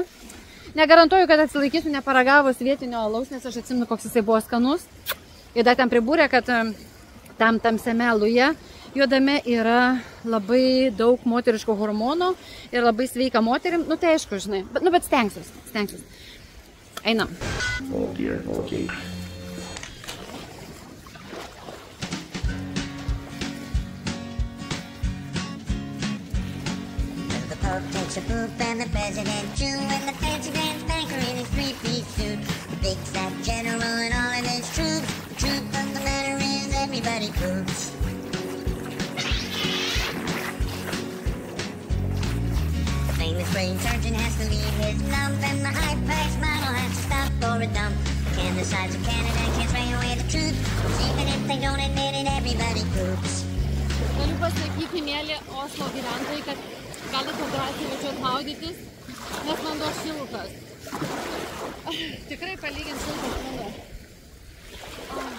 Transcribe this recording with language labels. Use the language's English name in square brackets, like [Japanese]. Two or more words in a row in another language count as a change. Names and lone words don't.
[Lithuanian] Negarantuoju, kad atsilaikysiu neparagavus vietinio alaus, nes aš atsimenu, koks jisai buvo skanus. Ir dar ten pribūrė, kad tam tamsiame aluje juodame yra labai daug moteriško hormonų ir labai sveika moterim. Tai aišku, žinai. Bet stengsiuos. Einam. Okay. [English] Pope takes a poop and the president too, and the fancy grand banker in his three-piece suit, the big fat general and all of his troops. The truth of the matter is everybody poops. The famous brain surgeon has to leave his lump, and the high-priced model has to stop for a dump. The sides of Canada can't spray away the truth, even if they don't admit it, everybody poops. [Lithuanian] Galiu pasakyti, mėly Oslo gyventojai, kad galite drąsiai važiuoti maudytis, nes vanduo šiltas. Tikrai palyginti šiltas vanduo.